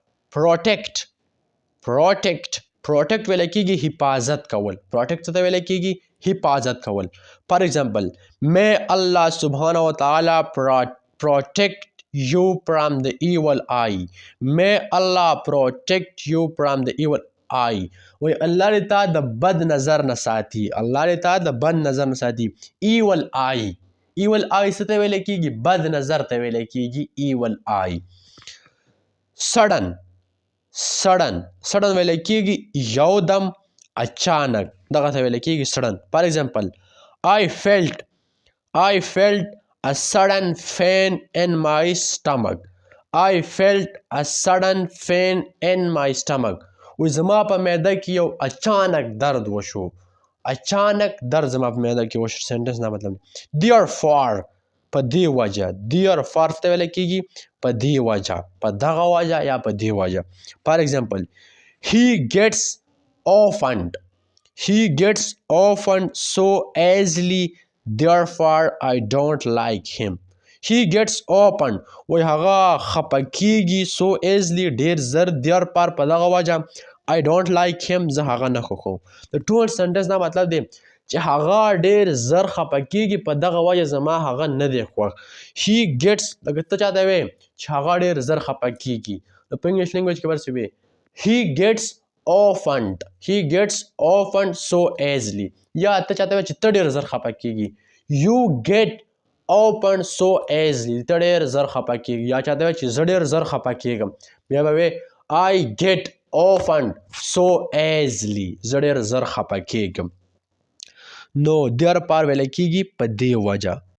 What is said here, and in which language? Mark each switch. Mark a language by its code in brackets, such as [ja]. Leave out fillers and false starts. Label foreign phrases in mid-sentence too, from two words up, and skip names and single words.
[ps] پروټیکټ ویلی کېږي حفاظت کول پروټیکټ څه ته ویلی کېږي حفاظت کول [en] for example may Allah [ar] سبحانه وتعالى [en] protect you from the evil eye may Allah protect you from the evil eye [ps] وی الله دې تا د بد نظر نه ساتي الله دې تا د بد نظر نه ساتي [en] evil eye [ps] څه ته ویلی کېږي بد نظر ته ویلی کېږي [en] evil eye [ps] سډن ویلی کېږي یودم اچانک دغه ته ویلی کېږي سډن [en] for example I felt a sudden pain in my stomach [ps] وی زما په معده کې یو اچانک درد وشو اچانک درد زما په معده کې وشو سنټنس دا مطلب therefore په دې وجه therefore ته ویلی کېږي په دې وجه په دغه وجه یا په دې وجه [en] for example [ps] he [en] gets offended so easily therefore I don't like him he gets offended [ps] وی هغه خفه کېږي [en] so easily [ps] ډېر زر therefore په دغه وجه [en] I don't like him [ps] زه هغه نه خوښوم د ټول سنټنس دا مطلب دی چې هغه ډېر زر خفه کېږي په دغه وجه زما هغه نه دی خوښ [en] he gets [ps] لکه ته چاته وایې چې هغه ډېر زر خفه کېږي نو په [en] English language [ps] کې ورسې وایې [en] he gets offended so easily [ps] یا ته چاته وایې چې ته ډېر زر خفه کېږي [en] you get offended so easily [ps] ته ډېر زر خفه کېږي یا چاته وایې چې زه ډېر زر خفه کېږم بیا به وایې [en] I get offended so easily [ps] زه ډېر زر خفه کېږم نو therefore ویلی کېږي په دې وجه